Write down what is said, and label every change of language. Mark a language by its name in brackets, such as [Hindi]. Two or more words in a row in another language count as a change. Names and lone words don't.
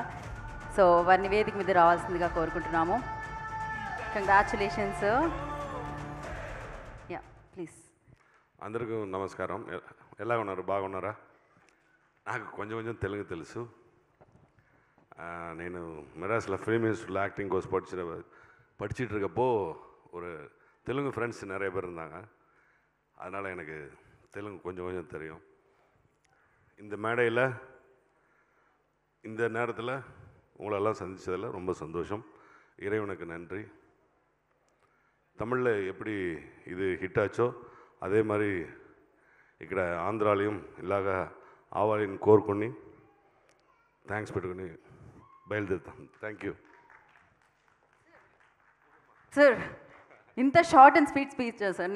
[Telugu] సో వారిని వేదిక మీద రావాల్సిందిగా కోరుకుంటున్నాము. [English] Congratulations. Ya please. [Telugu] అందరికీ నమస్కారం. ఎలా ఉన్నారు? బాగున్నారా? నాకు కొంచెం తెలుగు తెలుసు. [Tamil] నేను மெட்ராஸில் [English] film institute acting course [Tamil] படிச்சுட்டு இருக்கப்போ ஒரு தெலுங்கு ஃப்ரெண்ட்ஸ் நிறைய பேர் இருந்தாங்க. அதனால் எனக்கு தெலுங்கு கொஞ்சம் தெரியும். இந்த மேடையில் இந்த நேரத்தில் உங்களெல்லாம் சந்தித்ததில் ரொம்ப சந்தோஷம். இறைவனுக்கு நன்றி. தமிழில் எப்படி [Telugu] ఇది హిట్ ఆచో అదే మరి ఇక్కడ ఆంధ్రాలయం ఇలాగా ఆవాలని కోరుకొని థ్యాంక్స్ పెట్టుకుని బయలుదేరుతాం. [English] Thank you [Telugu] సార్. ఇంత [English] short and sweet speech [Telugu] సార్.